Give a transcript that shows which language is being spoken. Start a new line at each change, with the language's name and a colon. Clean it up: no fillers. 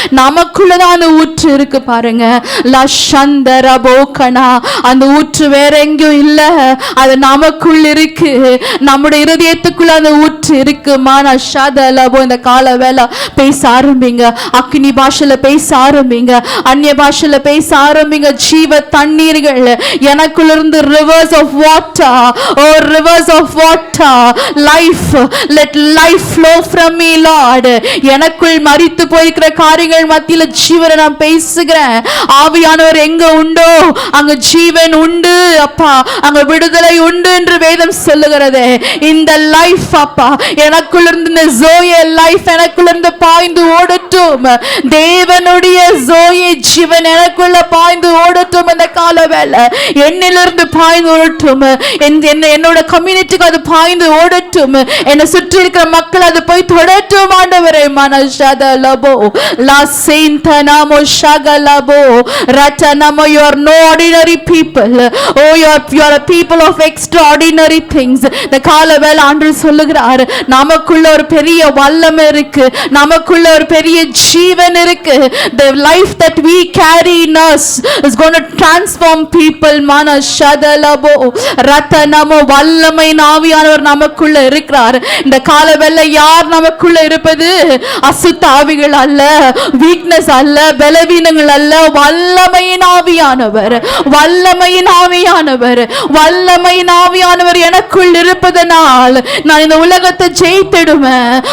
Tamil: நமக்குள்ளதான் அந்த ஊற்று இருக்கு. பாருங்க, லஷந்தரபோகனா, அந்த ஊற்று வேற எங்கேயும் இல்ல, அது நமக்குள்ள இருக்கு. நம்முடைய இருதயத்துக்குள்ள அந்த ஊற்று இருக்கு. மானஷதலபோ, இந்த கால வேளை பேச ஆரம்பிங்க. அக்னி பாஷையில பேச ஆரம்பிங்க. அந்நிய பாஷையில பேச ஆரம்பிங்க. ஜீவ தண்ணீர்கள் எனக்குள்ள இருந்து
English: rivers of water, oh rivers of water, life, let life flow from me Lord.
Tamil: எனக்குள் மரித்து போயிருக்கிற காரியங்கள் மத்தியில ஜீவனை நான் பேசுகிறேன். ஆவியானவர் எங்க உண்டோ அங்க ஜீவன் உண்டு அப்பா, அங்க விடுதலை உண்டு என்று வேதம் சொல்லுகிறது. இந்த லைஃப் அப்பா எனக்குள்ள இருந்து, இந்த ஜோயே லைஃப் எனக்குள்ள இருந்து பாய்ந்து ஓடட்டும். தேவனுடைய ஜோயே ஜீவன் எனக்குள்ள பாய்ந்து ஓடட்டும். இந்த கால வேளை என்னிலிருந்து பாய்ந்து ஓடட்டும். என்னோட கம்யூனிட்டிக்கு அது பாய்ந்து ஓடட்டும். என்னை சுற்றி இருக்கிற மக்கள் அது போய் தொடட்டும். ஆண்டவரே, மனஷதலபோ லா செயின்தனமோ ஷகலபோ ரட்டனமோ,
English: you are no ordinary people. Oh, you are a people of extraordinary things.
Tamil: இந்த கால வேளை ஆண்டவர் சொல்லுகிறார், நமக்குள்ள ஒரு பெரிய வல்லமை இருக்கு, நமக்குள்ள ஒரு பெரிய ஜீவன் இருக்கு.
English: The life that we carry in us is going to transform people.
Tamil: mana shadalabo ratanamo வல்லமையின் ஆவியானவர் நமக்குள்ள இருக்கிறார். இந்த காலவெல்ல யார் நமக்குள்ள இருப்பது? அசுத்த ஆவிகள் அல்ல, வீக்னஸ் அல்ல, பலவீனங்கள் அல்ல, வல்லமையின் ஆவியானவர், வல்லமையின் ஆவியானவர், வல்லமையின் ஆவியானவர் எனக்குள் இருப்பதனால் நான் இந்த உலகத்தை ஜெயித்திடுவேன்.